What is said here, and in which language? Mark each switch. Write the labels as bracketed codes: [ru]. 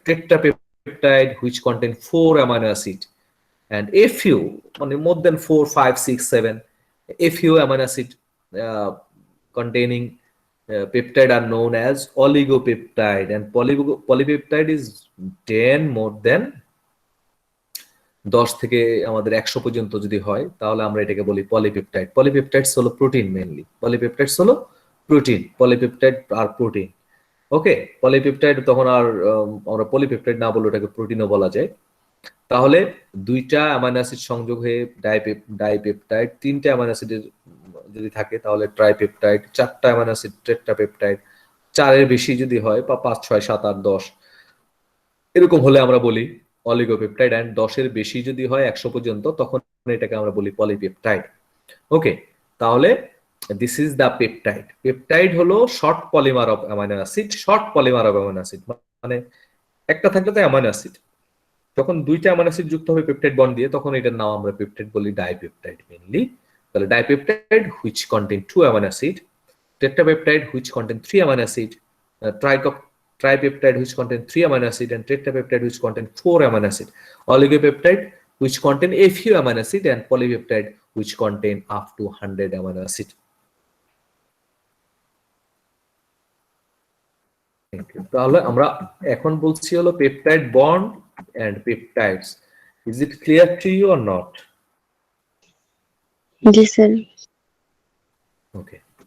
[en] Tetrapeptide which contain 4 amino acid, and a few, more than 4, 5, 6, 7, a few amino acid containing peptide are known as oligopeptide, and polypeptide is 10 more than 10 [bn] থেকে আমাদের 100 পর্যন্ত যদি হয় তাহলে আমরা এটাকে বলি পলিপেপটাইড। পলিপেপটাইডস হলো প্রোটিন, মেইনলি পলিপেপটাইডস হলো প্রোটিন, পলিপেপটাইড আর প্রোটিন। ওকে, পলিপেপটাইড তখন আর আমরা পলিপেপটাইড না বলে ওটাকে প্রোটিনও বলা যায়। তাহলে দুইটা অ্যামাইনো অ্যাসিড সংযোগ হয়ে ডাইপেপটাইড, তিনটা অ্যামাইনো অ্যাসিডের যদি থাকে তাহলে ট্রাইপেপটাইড, 4টা অ্যামাইনো অ্যাসিড টেট্রাপেপটাইড, 4-এর বেশি যদি হয় বা 5, 6, 7, 8, 10 এরকম হলে আমরা বলি অলিগোপেপটাইড, এন্ড 10-এর বেশি যদি হয় 100 পর্যন্ত তখন এটাকে আমরা বলি পলিপেপটাইড। [en] Okay, তাহলে this is the peptide. Peptide হলো short polymer of amino acid. [bn] Short polymer of amino acid মানে একটা থাকলে তো অ্যামাইনো অ্যাসিড, যখন দুইটা অ্যামাইনো অ্যাসিড যুক্ত হবে পেপটাইড বন্ড দিয়ে তখন এটার নাম আমরা পেপটাইড বলি ডাইপেপটাইড মেইনলি। [en] তাহলে dipeptide which contain 2 amino acid, tetrapeptide which contain 3 amino acid, tripeptide which contain 3 amino acid, and tetrapeptide which contain 4 amino acid, oligopeptide which contain a few amino acid, and polypeptide which contain up to 100 amino acid. [bn] তাহলে আমরা এখন বলছি হলো peptide bond [en] and peptides. Is it clear to you or not? Yes, sir. Okay.